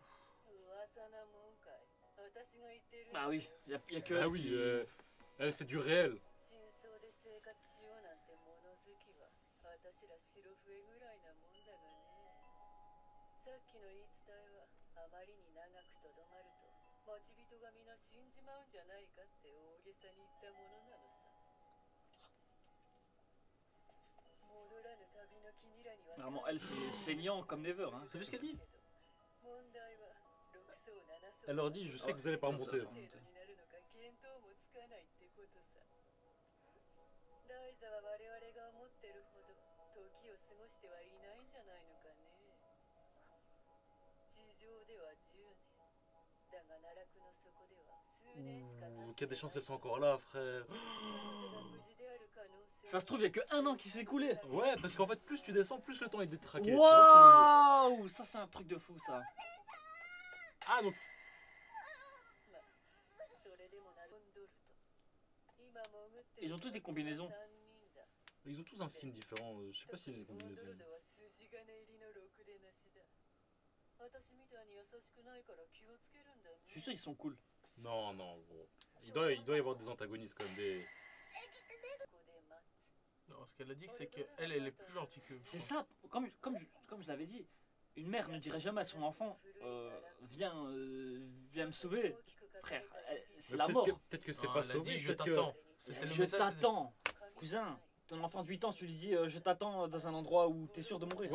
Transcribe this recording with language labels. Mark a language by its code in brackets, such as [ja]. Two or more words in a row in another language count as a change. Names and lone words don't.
[ja] 噂なもんかい。私が言ってる。 [fr] Bah oui, y a que Ah elle oui, qui- c'est du réel. [ja] 真相で生活しようなんて物好きは私ら白笛ぐらいなもんだがね。さっきの言い伝えはあまりに長くとどまると待ち人が皆死んじまうんじゃないかって大げさに言ったものなのさ。戻らぬ旅の君らには [fr] Vraiment, elle c'est saignant comme never. Hein. T'as vu ce qu'elle dit? [ja] 問題は六層七層 [fr] Elle leur dit, je sais que vous allez pas remonter. [ja] 程度になるのか見当もつかないってことさ。ライザは我々が思ってるほど時を過ごしてはいないんじゃないのかね。地上では10年。だが奈落の底では数年しか経ってない。 [fr] Qu'il y a des chances qu'elles sont encore là, frère. [ja] 彼女が無事である可能性 [fr] Ça se trouve, y a que un an qui s'est écoulé. Ouais, parce qu'en fait, plus tu descends, plus le temps est détraqué. Tu vois ce que je veux dire? Waouh, ça c'est un truc de fou ça. Ah, donc [ja] それでもなるんどると。今潜ってる [fr] Ils ont tous des combinaisons. [ja] 三人だ。 [fr] ils ont tous un skin différent. Je sais pas s'il y a des [ja] モンド [fr] combinaisons. [ja] ルドは筋金入りのろくでなしだ。私みたいに優しくないから気をつけるんだね。 [fr] Je suis sûr ils sont cool. Non, non, bon. Il doit y avoir des antagonistes comme des. [ja] ここで待つ。 [fr] Non, ce qu'elle a dit, c'est qu'elle, elle est plus gentille que. C'est ça, comme je l'avais dit, une mère ne dirait jamais à son enfant viens me sauver. Frère, c'est Mais la mort. peut-être que c'est Non, pas elle a sauvé. dit, je peut-être que- t'attends. C'était le Je message, t'attends, cousin. Ton enfant de 8 ans, tu lui dis je t'attends dans un endroit où t'es sûr de mourir.